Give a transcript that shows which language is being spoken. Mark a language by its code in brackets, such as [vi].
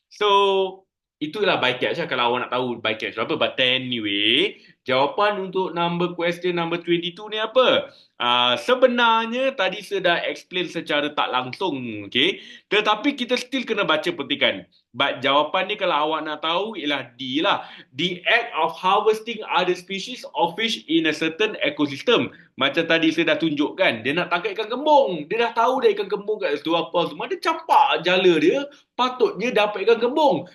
[ms] So itulah bycatch lah kalau awak nak tahu bycatch apa. But anyway, jawapan untuk question number 22 ni apa? Sebenarnya tadi saya dah explain secara tak langsung, okay? Tetapi kita still kena baca petikan. But jawapan ni kalau awak nak tahu ialah D lah. [en] The act of harvesting other species of fish in a certain ecosystem. [ms] Macam tadi saya dah tunjukkan, dia nak tangkap ikan kembung. Dia dah tahu dah ikan kembung kat situ apa semua. Dia campak jala dia, patutnya dapat ikan kembung.